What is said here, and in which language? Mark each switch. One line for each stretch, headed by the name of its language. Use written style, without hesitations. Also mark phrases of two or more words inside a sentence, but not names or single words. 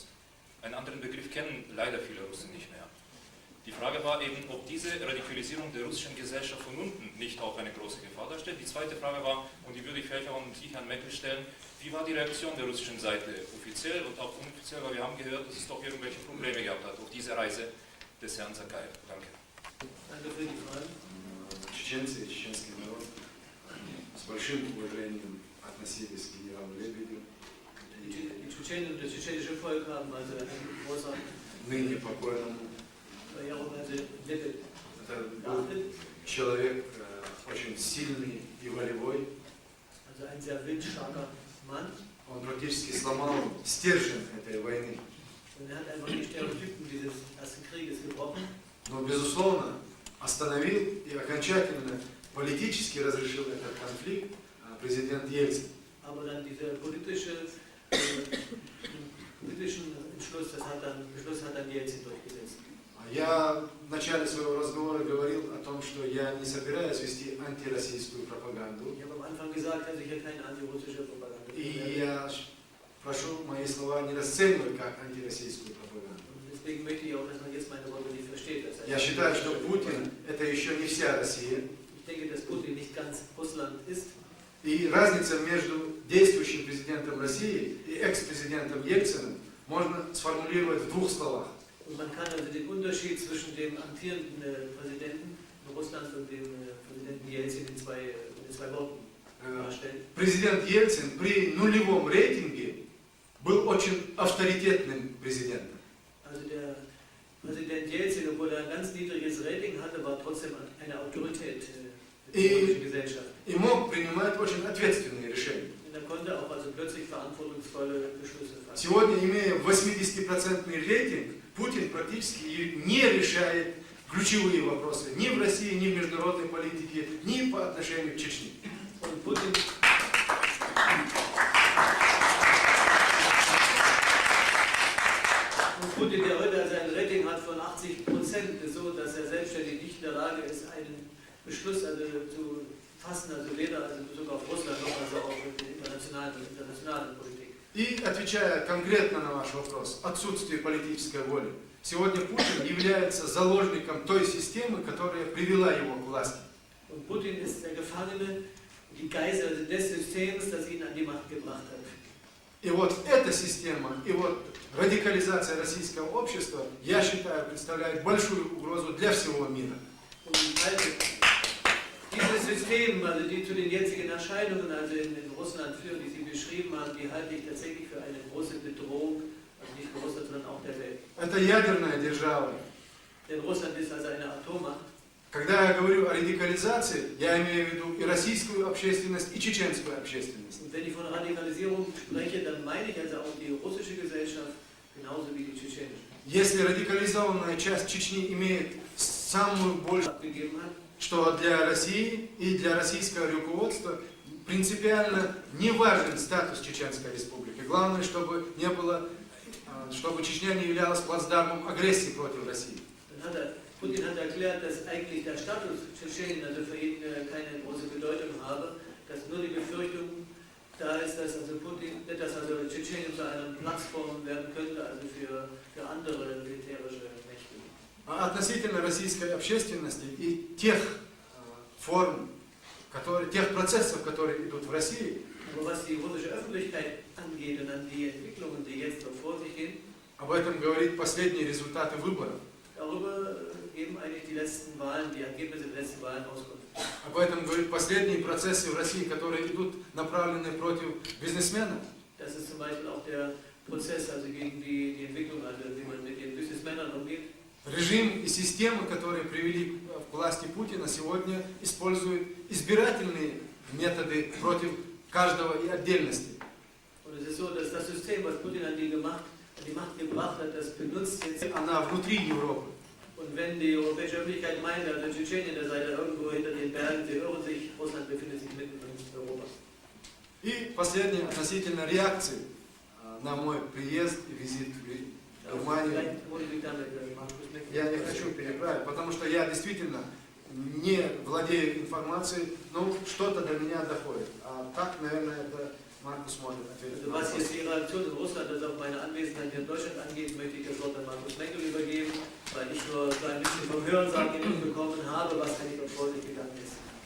German: Einen anderen Begriff kennen leider viele Russen nicht mehr. Die Frage war eben, ob diese Radikalisierung der russischen Gesellschaft von unten nicht auch eine große Gefahr darstellt. Die zweite Frage war, und die würde ich vielleicht auch an Sie, Herrn Meckel, stellen, wie war die Reaktion der russischen Seite, offiziell und auch inoffiziell, weil wir haben gehört, dass es doch irgendwelche Probleme gehabt hat auf diese Reise des Herrn Sakaev. Danke. Danke für die Frage.
Russian: Чеченцы и чеченский народ с большим уважением относились к генералу Лебедю,
German: Die Tschetschenen und das tschetschenische Volk haben also einen großen
Russian: ныне покойному.
German: Verehrung also Lebed
Russian: Это был человек очень сильный и волевой.
German: also ein sehr willensstarker Mann.
Russian: Он практически сломал стержень этой войны.
German: Und er hat einfach die Stereotypen dieses Ersten Krieges gebrochen.
Russian: Но, безусловно, остановил и окончательно политически разрешил этот конфликт президент Ельцин.
German: Aber dann dieser politischen Beschluss hat dann Jelzin durchgesetzt.
Russian: Я в начале своего разговора говорил о том, что я не собираюсь вести антироссийскую пропаганду.
German: Ich habe am Anfang gesagt, dass ich hier keine antirussische Propaganda
Russian: И я прошу мои слова не расценивать как антироссийскую пропаганду.
German: Und deswegen möchte ich auch, dass man jetzt meine Worte nicht versteht.
Russian: Я считаю, что Путин – это еще не вся Россия.
German: Ich denke, dass Putin nicht ganz Russland ist.
Russian: И разница между действующим президентом России и экс-президентом Ельциным можно сформулировать в двух словах.
German: Und man kann also den Unterschied zwischen dem amtierenden Präsidenten Russlands und dem Präsidenten Jelzin in zwei Worten darstellen.
Russian: Президент Ельцин при нулевом рейтинге был очень авторитетным президентом.
German: Also der Präsident Jelzin, obwohl er ein ganz niedriges Rating hatte, war trotzdem eine Autorität in der russischen Gesellschaft.
Russian: И мог принимать очень ответственные решения.
German: Und er konnte auch also plötzlich verantwortungsvolle Beschlüsse fassen.
Russian: Сегодня, имея 80% рейтинг, Путин практически не решает ключевые вопросы ни в России, ни в международной политике, ни по отношению к Чечне.
German: Und Putin der heute also ein Rating hat von 80%, ist so, dass er selbstständig nicht in der Lage ist, einen Beschluss also zu fassen, also weder also in Bezug auf Russland noch also auch in der internationalen Politik.
Russian: И отвечая конкретно на ваш вопрос, отсутствие политической воли. Сегодня Путин является заложником той системы, которая привела его к власти.
German: Und Putin ist der Gefangene, die Geisel also des Systems, das ihn an die Macht gebracht hat.
Russian: И вот эта система, и вот радикализация российского общества, я считаю, представляет большую угрозу для всего мира.
German: Und dieses System, also die zu den jetzigen Erscheinungen, also in Russland führen, die Sie beschrieben haben, die halte ich tatsächlich für eine große Bedrohung, also nicht für Russland, sondern auch der Welt.
Russian: Это ядерная держава.
German: Denn Russland ist also eine Atommacht.
Russian: Когда я говорю о радикализации, я имею в виду и российскую общественность, и чеченскую общественность.
German: Und wenn ich von Radikalisierung spreche, dann meine ich also auch die russische Gesellschaft, genauso wie die tschetschenische.
Russian: Если радикализованная часть Чечни имеет самую большую,
German: Abgegeben hat,
Russian: что для России и для российского руководства принципиально не важен статус Чеченской республики. Главное, чтобы не было, чтобы Чечня не являлась плацдармом агрессии против России.
German: dann Putin hat erklärt, dass eigentlich der Status Tschetschenien also für ihn keine große Bedeutung habe, dass nur die Befürchtung da ist, dass also Tschetschenien zu einer Plattform werden könnte, also für andere militärische Mächte.
Russian: Относительно российской общественности и тех форм, тех процессов, которые идут в России,
German: Aber was die russische Öffentlichkeit angeht und an die Entwicklungen, die jetzt noch vor sich gehen,
Russian: об этом говорит последние результаты выборов.
German: darüber geben eigentlich die letzten Wahlen, die Ergebnisse der letzten Wahlen Auskunft.
Russian: Об этом говорят последние процессы в России, которые идут направлены против бизнесменов.
German: Das ist zum Beispiel auch der Prozess, also gegen die Entwicklung, also wie man mit den Businessmännern umgeht.
Russian: Режим и системы, которые привели к власти Путина, сегодня используют избирательные методы против каждого и отдельности.
German: Und es ist so, dass das System, was Putin an die Macht gebracht hat, das benutzt jetzt.
Russian: Она внутри Европы.
German: Und wenn die europäische Öffentlichkeit meint, also Tschetschenien, da sei da irgendwo hinter den Bergen, sie irren sich, Russland befindet sich mitten in Europa.
Russian: И последнее относительно реакции на мой приезд и визит в Германию.
German: Vielleicht wurde ich damit, Markus Meckler.
Russian: Я не хочу переправить, потому что я действительно не владею информацией, но что-то до меня доходит. А так, наверное, это Markus может ответить.
German: Also was jetzt die Reaktion in Russland, also auf meine Anwesenheit hier in Deutschland angeht, möchte ich das Wort an Markus Meckel übergeben, weil ich nur so ein bisschen vom Hörensagen bekommen habe, was eigentlich dort vor sich gegangen ist.